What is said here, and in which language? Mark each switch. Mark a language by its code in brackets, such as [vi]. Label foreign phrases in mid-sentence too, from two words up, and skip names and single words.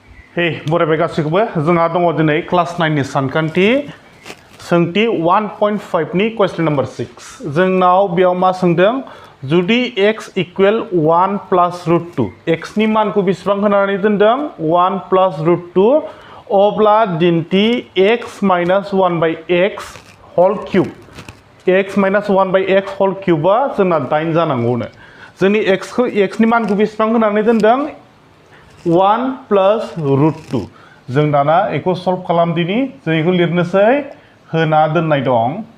[brx] हे बरायबाय गासैखौबो जोंहा दङ दिनै क्लास 9 नि सानखान्थि सोंथि 1.5 नि [en] question number 6 [brx] जोंनाव बेयाव मा सोंदों जुदि [en] x equal 1 plus root 2 x [brx] नि मानखौ बेसेबां होनानै दोनदों [en] 1 plus root 2 [brx] अब्ला दिन्थि [en] x minus 1 by x whole cube x minus 1 by x whole cube [brx] जोंना 8 जानांगौनो जोंनि x नि मानखौ बेसेबां होनानै दोनदों [en] 1 plus root 2 [brx] जों दाना एखौ सल्व खालामदिनि जों एखौ लिरनोसै होना दोननाय दं